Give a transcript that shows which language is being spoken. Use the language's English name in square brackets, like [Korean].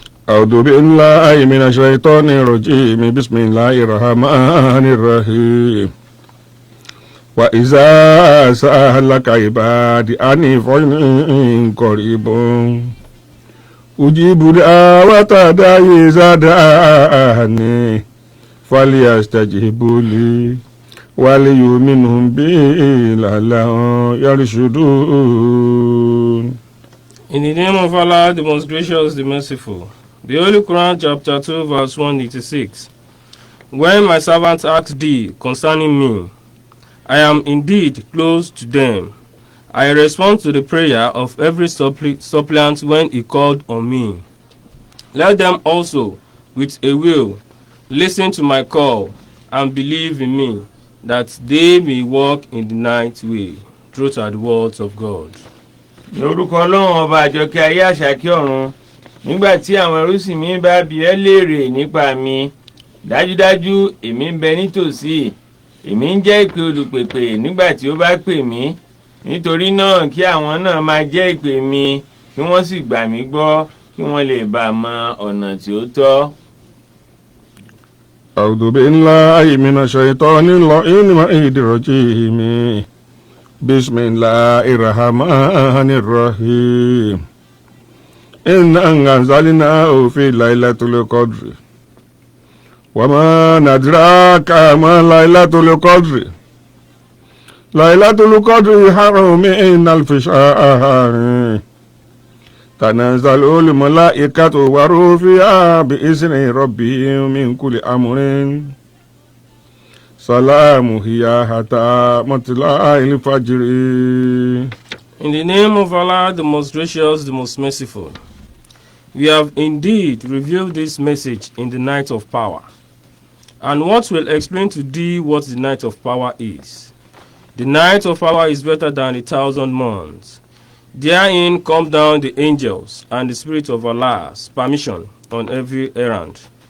[Arabic] أعوذ بالله من الشيطان الرجيم بسم الله الرحمن الرحيم وإذا سألك عبادي أني فإني قريب أجيب دعوة الداعي إذا دعاني فليستجيبوا لي وليؤمنوا بي لعلهم يرشدون. [English] In the name of Allah, the most gracious, the merciful. The Holy Quran, chapter 2, verse 186. When my servants ask thee concerning me, I am indeed close to them. I respond to the prayer of every suppliant when he called on me. Let them also, with a will, listen to my call and believe in me, that they may walk in the night way. Truth are the words of God. [Yoruba] ní orúkọ ọlọ́run ọba àjọkẹ́ ayé àṣàkẹ́ ọ̀run, nígbà tí àwọn ẹrúsìn mi bá bi ẹ́ léèrè nípa mi, dájúdájú èmi ń bẹ nítòsí. Èmi ń jẹ́ ìpè olùpèpè nígbà tí ó bá pè mí. Nítorí náà kí àwọn náà máa jẹ́ ìpè mi, kí wọ́n sì gbà mí gbọ́, kí wọ́n lè bá mọ ọ̀nà tí ó tọ́. [Arabic] أعوذ بالله من الشيطان الرجيم بسم الله الرحمن الرحيم إنا أنزلناه في ليلة القدر وما ندراك ما ليلة القدر ليلة القدر خير من ألف شهر تنزل الملائكة والروح فيها بإذن ربهم من كل أمر سلام هي حتى مطلع الفجر. [English] In the name of Allah, the most gracious, the most merciful. We have indeed revealed this message in the night of power. And what will explain to thee what the night of power is. The night of power is better than 1,000 months. Therein come down the angels and the Spirit of Allah's permission on every errand.